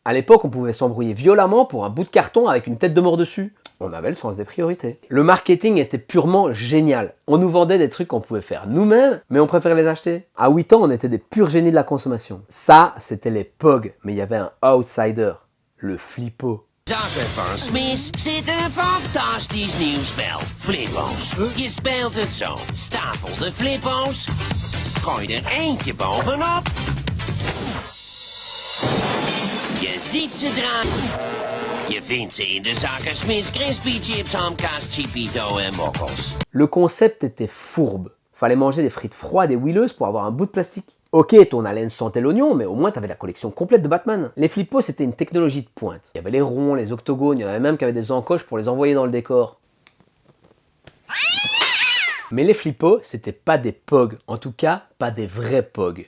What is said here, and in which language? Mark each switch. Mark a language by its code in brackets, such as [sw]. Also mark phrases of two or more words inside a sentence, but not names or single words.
[fr] À l'époque, on pouvait s'embrouiller violemment pour un bout de carton avec une tête de mort dessus. On avait le sens des priorités. Le marketing était purement génial. On nous vendait des trucs qu'on pouvait faire nous-mêmes, mais on préférait les acheter. À 8 ans, on était des purs génies de la consommation. Ça, c'était les POG, mais il y avait un outsider, le flippo. [nl] Zakken van Smis zit een fantastisch nieuw spel. Flippo's. Je speelt het zo. Stapel de flippo's. Gooi er eentje bovenop. Je ziet ze draaien. Je vindt ze in de Zakken Smis Crispy Chips, hamkaas, chipito en mokkels. [fr] Le concept était fourbe. Fallait manger des frites froides et huileuses pour avoir un bout de plastique. Ok, ton haleine sentait l'oignon, mais au moins t'avais la collection complète de Batman. Les flippos, c'était une technologie de pointe. Il y avait les ronds, les octogones, il y en avait même qui avaient des encoches pour les envoyer dans le décor. Mais les flippos, c'était pas des POG, en tout cas, pas des vrais POG.